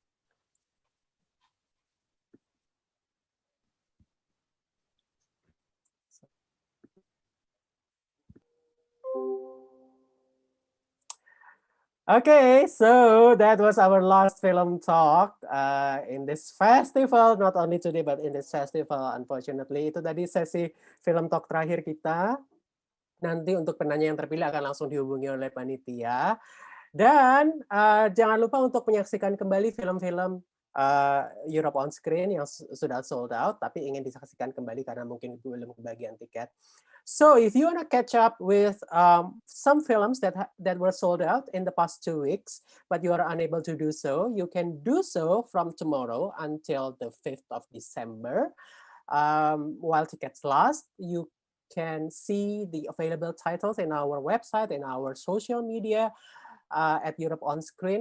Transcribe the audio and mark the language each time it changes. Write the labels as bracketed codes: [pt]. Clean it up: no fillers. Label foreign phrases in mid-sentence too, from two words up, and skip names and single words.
[en] Okay, so that was our last film talk in this festival. Not only today, but in this festival. Unfortunately, [id] itu tadi sesi [en] film talk [id] terakhir kita. Nanti untuk penanya yang terpilih akan langsung dihubungi oleh panitia. Dan jangan lupa untuk menyaksikan kembali film-film Europe on Screen yang sudah [en] sold out, [id] tapi ingin disaksikan kembali karena mungkin belum kebagian tiket. [en] So if you want to catch up with some films that were sold out in the past 2 weeks, but you are unable to do so, you can do so from tomorrow until the 5th of December. While tickets last, you can see the available titles in our website, in our social media, at Europe on Screen.